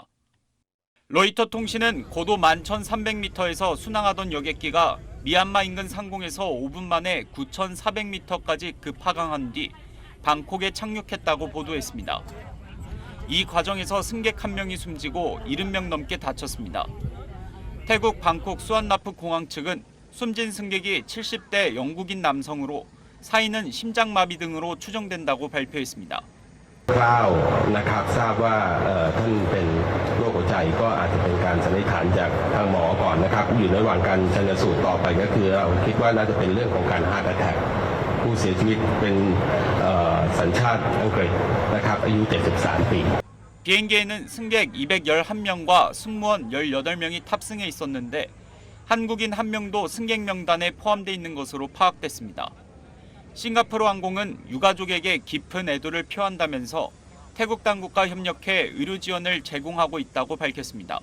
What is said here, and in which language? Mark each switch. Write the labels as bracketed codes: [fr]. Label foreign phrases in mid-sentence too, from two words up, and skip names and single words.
[ko] 로이터 통신은 고도 11,300m에서 순항하던 여객기가 미얀마 인근 상공에서 5분 만에 9,400m까지 급하강한 뒤 방콕에 착륙했다고 보도했습니다. 이 과정에서 승객 1명이 숨지고 70명 넘게 다쳤습니다. 태국 방콕 수완나프 공항 측은 숨진 승객이 70대 영국인 남성으로 사인은 심장마비 등으로 추정된다고 발표했습니다. [th] คร่าวนะครับทราบว่าท่านเป็นโรคหัวใจก็อาจจะเป็นการสันนิษฐานจากทางหมอก่อนนะครับอยู่ในระหว่างการชันสูตรต่อไปก็คือเราคิดว่าน่าจะเป็นเรื่องของการ [en] heart attack [th] ผู้เสียชีวิตเป็นสัญชาติอังกฤษนะครับอายุ 73 ปี [ko] 비행기에는 승객 211명과 승무원 18명이 탑승해 있었는데 한국인 1명도 승객 명단에 포함돼 있는 것으로 파악됐습니다. 싱가포르 항공은 유가족에게 깊은 애도를 표한다면서 태국 당국과 협력해 의료 지원을 제공하고 있다고 밝혔습니다.